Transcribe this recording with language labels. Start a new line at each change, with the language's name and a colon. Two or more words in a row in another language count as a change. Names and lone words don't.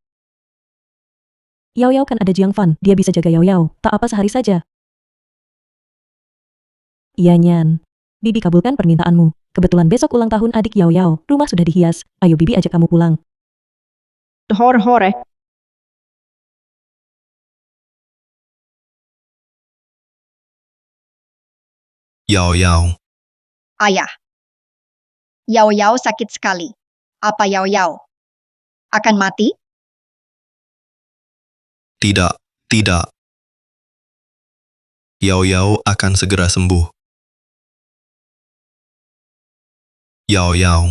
Indonesian: Yao Yao kan ada Jiang Fan, dia bisa jaga Yao Yao, tak apa sehari saja. Yanyan, Bibi kabulkan permintaanmu. Kebetulan besok ulang tahun adik Yao Yao, rumah sudah dihias, ayo Bibi ajak kamu pulang. Hore-hore. Yao Yao. Ayah. Yao Yao sakit sekali. Apa Yao Yao akan mati? Tidak, tidak. Yao Yao akan segera sembuh. Yao Yao.